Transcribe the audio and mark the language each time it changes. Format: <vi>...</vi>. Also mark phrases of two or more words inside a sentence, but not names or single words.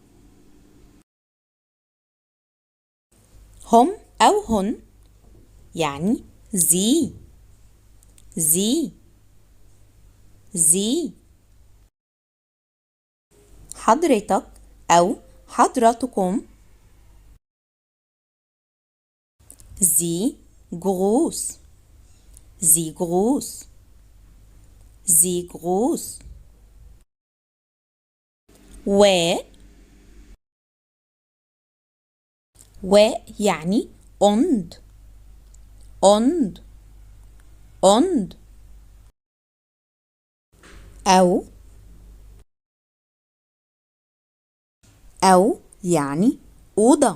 <ar>هم أو هن يعني sie.</ar> <de>sie. sie.</de> <ar>حضرتك أو حضرتكم.</ar> <de>sie groß. sie groß. sie groß.</de> <ar>و. و يعني und.</ar> <de>und. und.</de> <ar>أو. أو يعني أوضة.</ar>